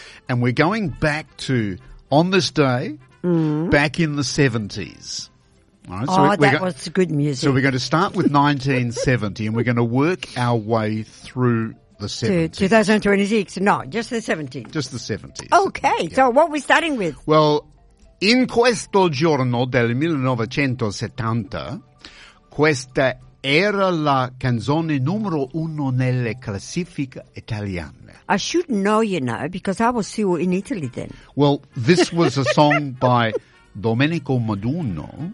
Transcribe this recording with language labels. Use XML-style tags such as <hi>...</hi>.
<en>And we're going back to On This Day, back in the 70s. All right, so was good music. So we're going to start with 1970 and we're going to work our way through the 70s. 2026, no, just the 70s. Just the 70s. Okay, yeah. So what are we starting with?</en> <it>Well, in questo giorno del 1970, questa era la canzone numero uno nelle classifiche italiane.</it> <en>I should know, you know, because I was still in Italy then. Well, this was a song by Domenico Modugno.</en>